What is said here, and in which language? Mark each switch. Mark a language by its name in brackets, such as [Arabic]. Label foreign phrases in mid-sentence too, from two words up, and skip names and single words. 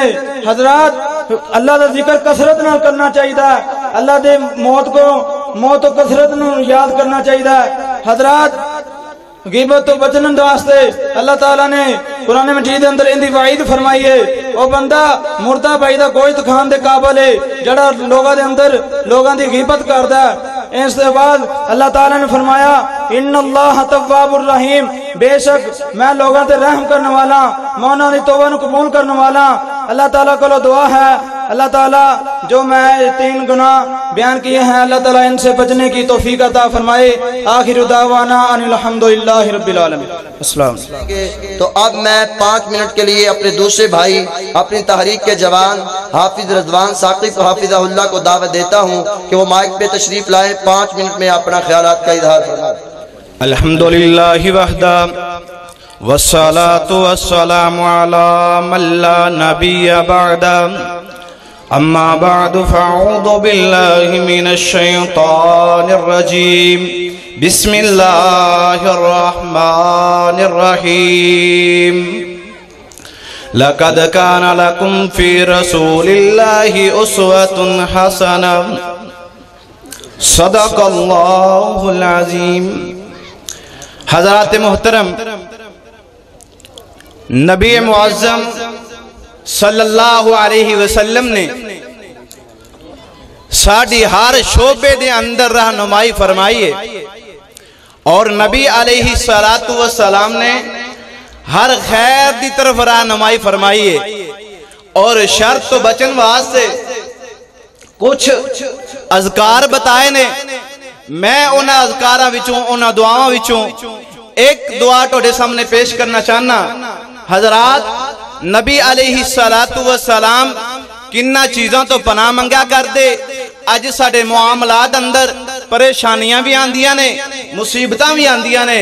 [Punjabi] حضرات اللہ دا ذکر کثرت نال کرنا چاہیے، اللہ دے موت و کثرت نو یاد کرنا چاہیے۔ حضرات غیبت تو بچنے واسطے اللہ تعالیٰ نے قرآن مجید اندر اندی وعید فرمائی ہے، وہ بندہ مردہ بھائی دا گوشت کھان دے قابل ہے جڑا لوگاں دی غیبت کردا ہے۔ اس کے بعد اللہ تعالیٰ نے فرمایا [Arabic] ان اللہ تواب الرحیم، [Punjabi] بے شک میں لوگاں تے رحم کرنے والا، میں انہاں دی توبہ نو قبول کرنے والا۔ [Urdu] اللہ تعالیٰ کو دعا ہے اللہ تعالیٰ جو میں 3 گناہ بیان کیے ہیں اللہ تعالیٰ ان سے بچنے کی توفیق عطا فرمائے۔ [Arabic] آخر دعوانا ان الحمدللہ رب العالمین۔ السلام۔ [Urdu] تو اب میں 5 منٹ کے لیے اپنے دوسرے بھائی اپنی تحریک کے جوان حافظ رضوان ثاقب حافظہ اللہ کو دعوت دیتا ہوں کہ وہ مائک پہ تشریف لائیں، 5 منٹ میں اپنا خیالات کا اظہار فرمائیں۔ [Arabic] الحمدللہ وحدہ والصلاة والسلام على من لا نبي بعده أما بعد فأعوذ بالله من الشيطان الرجيم بسم الله الرحمن الرحيم لقد كان لكم في رسول الله أسوة حسنة صدق الله العظيم۔ [Punjabi] حضرات محترم، نبی معظم [Arabic] صلی اللہ علیہ وسلم [Punjabi] نے ساڑھی ہر شعبے دے اندر رہنمائی فرمائی ہے، اور نبی [Arabic] علیہ السلام [Punjabi] نے ہر خیر دی طرف رہنمائی فرمائی ہے، اور شر تو بچن واسطے کچھ اذکار بتائے نے۔ میں انہاں اذکاراں وچوں، انہاں دعاواں وچوں ایک دعا توڑے سامنے پیش کرنا چاہنا۔ حضرات، نبی [Arabic] علیہ السلام [Punjabi] کنہ چیزاں تو پناہ منگا کر دے۔ آج ساڑھے معاملات اندر پریشانیاں بھی آندیاں نے، مصیبتاں بھی آندیاں نے۔